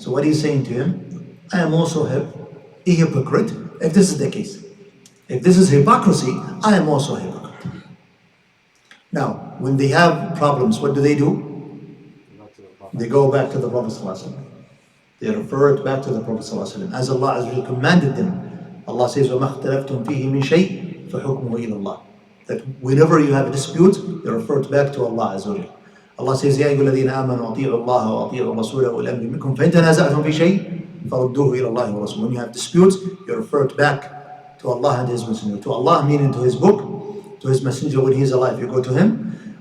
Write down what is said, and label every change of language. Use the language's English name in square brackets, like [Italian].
[English] So what he's saying to him, I am also a hypocrite if this is the case. If this is hypocrisy, I am also a hypocrite. Now, when they have problems, what do? They go back to the Prophet ﷺ. They refer it back to the Prophet ﷺ. As Allah has commanded them. Allah says, [Arabic] وَمَا اخْتَلَفْتُمْ فِيهِ مِنْ شَيْءٍ فَحُكْمُهُ إِلَى اللَّهِ. [English] That whenever you have a dispute, you refer it back to Allah Azza wa Jalla. Allah says, [Arabic] يَا أَيُّهَا الَّذِينَ آمَنُوا أَطِيعُوا اللَّهَ وَأَطِيعُوا الرَّسُولَ وَأُولِي الْأَمْرِ مِنكُمْ فَإِنْ تَنَازَعْتُمْ فِي شَيْءٍ فَرُدُّوهُ إِلَى اللَّهِ وَرَسُولِهِ. [English] When you have disputes, you refer it back to Allah and His Messenger. To Allah meaning to His book, to His Messenger when He is alive, you go to Him.